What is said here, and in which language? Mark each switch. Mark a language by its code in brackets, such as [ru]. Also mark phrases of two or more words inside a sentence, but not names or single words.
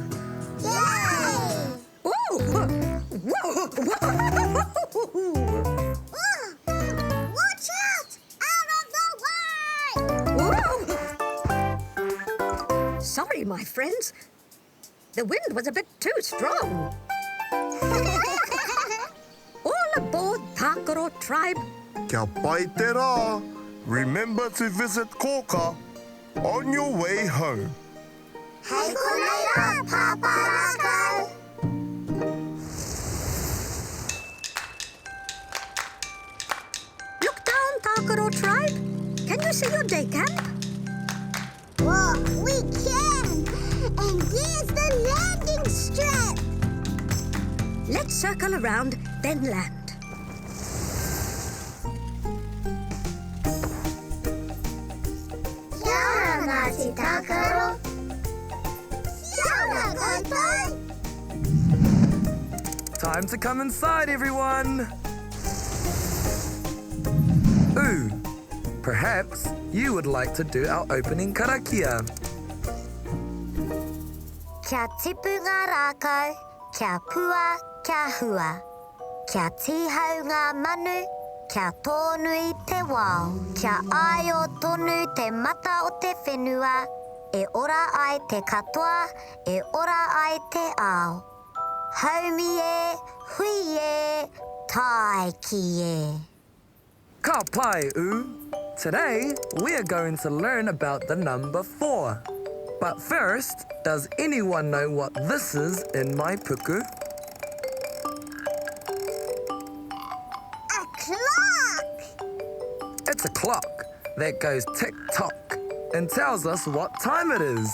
[en] Yay! Watch out! Out of the way! Sorry, my friends. The wind was a bit too strong. All aboard, Tākaro Tribe. [mi] Kia pai te rā. [en] Remember to visit Kōkā on your way home. [mi] Hei koneira, Pāpā Rākau! [en] Look down, Tākaro Tribe. Can you see your day camp? Whoa, we can! And there's the landing strip! Let's circle around, then land. [mi] Kia ora, Ngāti Tākaro. Kia ora, koutou. [en] Time to come inside, everyone. Perhaps you would like to do our opening karakia. [mi] Kia tipu ngā rākau, kia pua, kia hua. Kia tihau ngā manu, kia tonu i te wao. Kia ai o tonu te mata o te whenua. E ora ai te katoa, e ora ai te ao. Haumi e, hui e, tai ki e. Ka pai u. [en] Today, we are going to learn about the number 4. But first, does anyone know what this is in my puku? A clock! It's a clock that goes tick-tock and tells us what time it is.